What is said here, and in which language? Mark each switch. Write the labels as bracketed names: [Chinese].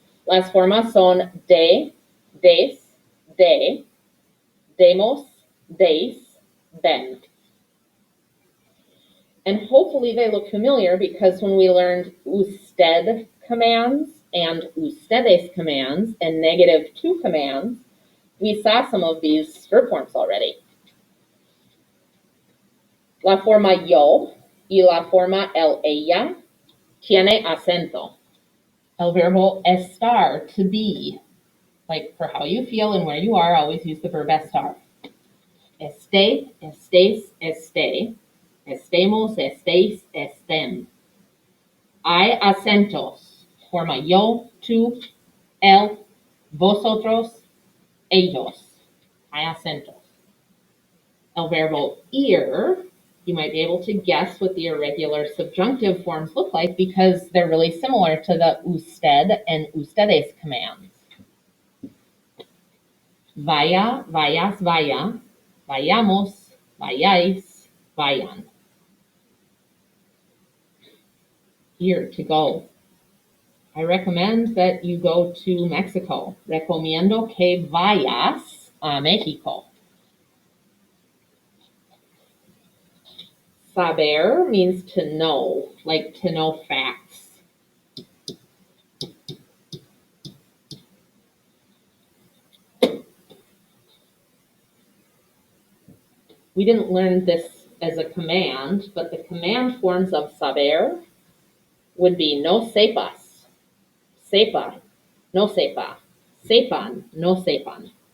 [Spanish] Las formas son de, des, de, demos, deis, den. [English] And hopefully they look familiar because when we learned usted commands and ustedes commands and negative to commands, we saw some of these verb forms already. [Spanish] La forma yo y la forma el ella tiene acento. El verbo estar, [English] to be. Like for how you feel and where you are, always use the verb estar. [Spanish] Esté, estés, esté. Estemos, estéis, estén. Hay acentos. Forma yo, tú, él, vosotros, ellos. Hay acentos. El verbo ir, [English] you might be able to guess what the irregular subjunctive forms look like because they're really similar to the usted and ustedes commands. [Spanish] Vaya, vayas, vaya, vayamos, vayáis, vayan. Ir, [English] to go. I recommend that you go to Mexico. [Spanish] Recomiendo que vayas a México. [English] Saber means to know, like to know facts. We didn't learn this as a command, but the command forms of saber would be [Spanish] no sepas, sepa, no sepa, sepan, no sepan.